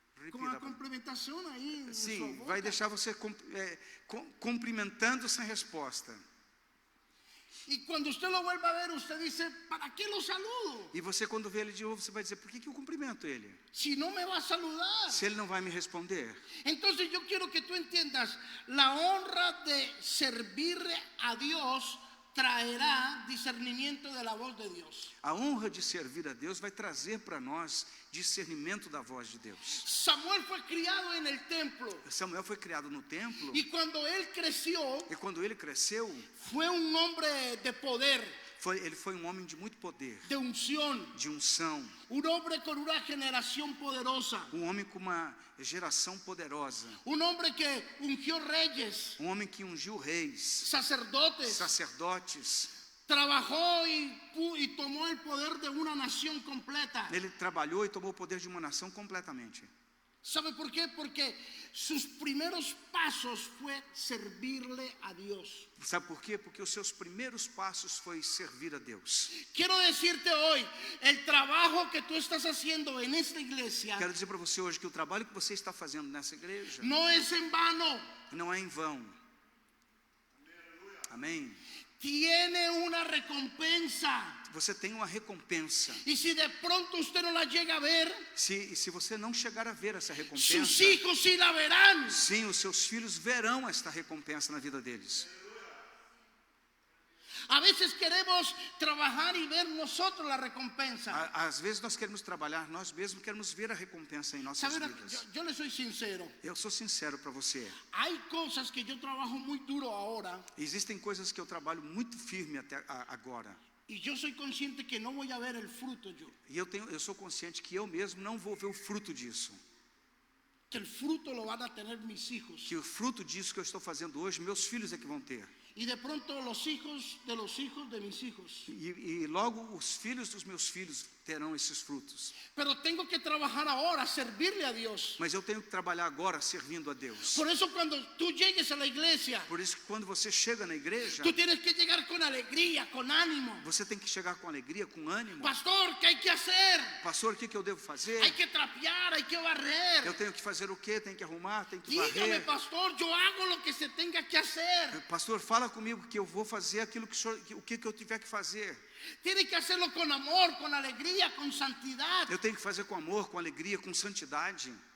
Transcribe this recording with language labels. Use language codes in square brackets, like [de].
[es] Con la complementación ahí en su [pt] Sim, [es] boca. [pt] vai deixar você cumprimentando sem resposta. [es] Y cuando usted lo vuelva a ver, usted dice, ¿para qué lo saludo? [pt] E você, quando vê ele de novo, você vai dizer, por que eu cumprimento ele? [es] Si no me va a saludar. [pt] Se ele não vai me responder. [es] Entonces yo quiero que tú entiendas, la honra de servirle a Dios traerá discernimiento de la voz de Dios. [pt] A honra de servir a Deus vai trazer para nós discernimento da voz de Deus. [es] Samuel fue criado en el templo. [pt] Samuel foi criado no templo, [es] Y cuando él creció, [pt] e quando ele cresceu, [es] fue un hombre de poder, [pt] ele foi um homem de muito poder, [es] de unción, [pt] de unção, [es] un hombre con una generación poderosa, [pt] um homem com uma geração poderosa, [es] un hombre que ungió reyes, [pt] um homem que ungiu reis, [es] sacerdotes, [pt] sacerdotes. [es] trabajó y tomó el poder de una nación completa. [pt] Ele trabalhou e tomou o poder de uma nação completamente. [es] ¿Sabe por qué? Porque sus primeros pasos fue servirle a Dios. [pt] Sabe por quê? Porque os seus primeiros passos foi servir a Deus. [es] Quiero decirte hoy, el trabajo que tú estás haciendo en esta iglesia [pt] Quero dizer para você hoje que o trabalho que você está fazendo nessa igreja [es] no es en vano. [pt] não é em vão. Amém? [es] Tiene una recompensa. [pt] Você tem uma recompensa. [es] Y si de pronto usted no la llega a ver, [pt] Se você não chegar a ver essa [es] sus [pt] recompensa, [es] hijos sí la verán. [pt] sim, os seus filhos verão esta recompensa na vida deles. [es] A veces queremos trabajar y ver nosotros la recompensa. [pt] Às vezes nós queremos trabalhar, nós mesmos queremos ver a recompensa em nossas [es] ¿Sabe? [pt] vidas. [es] Yo le soy sincero. [pt] Eu sou sincero para você. [es] Hay cosas que yo trabajo muy duro ahora [pt] Existem coisas que eu trabalho muito firme até agora. [es] y yo soy consciente que no voy a ver el fruto yo. [pt] E eu sou consciente que eu mesmo não vou ver o fruto disso. [es] Que el fruto lo van a tener mis hijos. [pt] Que o fruto disso que eu estou fazendo hoje, meus filhos é que vão ter. [es] Y de pronto los hijos de mis hijos. [pt] E logo os filhos dos meus filhos terão esses frutos. [es] Pero tengo que trabajar ahora, servirle a Dios. [pt] Mas eu tenho que trabalhar agora servindo a Deus. [es] Por eso cuando tú llegues a la iglesia, [pt] Por isso que quando você chega na igreja, [es] tú tienes que llegar con alegría, con ánimo. [pt] você tem que chegar com alegria, com ânimo. [es] Pastor, ¿qué hay que hacer? [pt] Pastor, o que eu devo fazer? [es] Hay que trapear, hay que barrer. [pt] Eu tenho que fazer o quê? Tenho que arrumar, tenho que [es] Dígame, [pt] varrer. [es] pastor, yo hago lo que se tenga que hacer. [pt] Pastor, fala comigo que eu vou fazer aquilo o que eu tiver que fazer. [es] Tiene que hacerlo con amor, con alegría, con santidad. [pt] Eu tenho que fazer com amor, com alegria, com santidade.